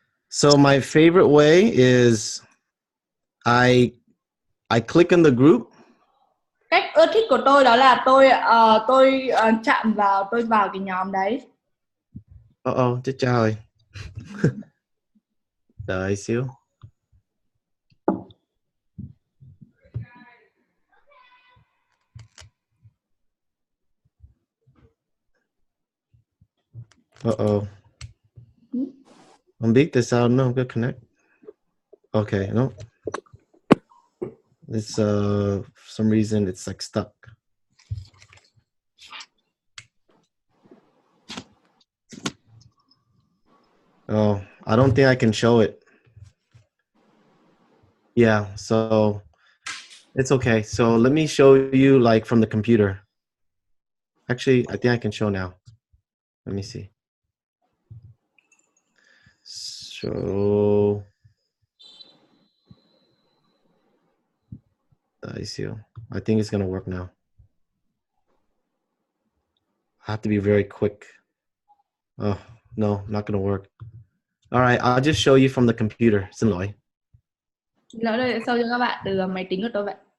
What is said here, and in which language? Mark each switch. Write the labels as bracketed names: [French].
[English] So my favorite way is I click in the group. [Vietnamese] Cách ưa thích của tôi đó là tôi chạm vào, tôi vào cái nhóm đấy. Chết cha rồi. Đợi xíu. Không biết tại sao nó không có connect. [English] Okay, no. It's for some reason it's like stuck. Oh, I don't think I can show it. Yeah, so it's okay. So let me show you like from the computer. Actually, I think I can show now. Let me see. So I see. I think it's gonna work now. I have to be very quick. Oh no, not gonna work. All right, I'll just show you from the computer. [Vietnamese] Xin lỗi. Lỡ đây sau cho các bạn từ máy tính của tôi vậy.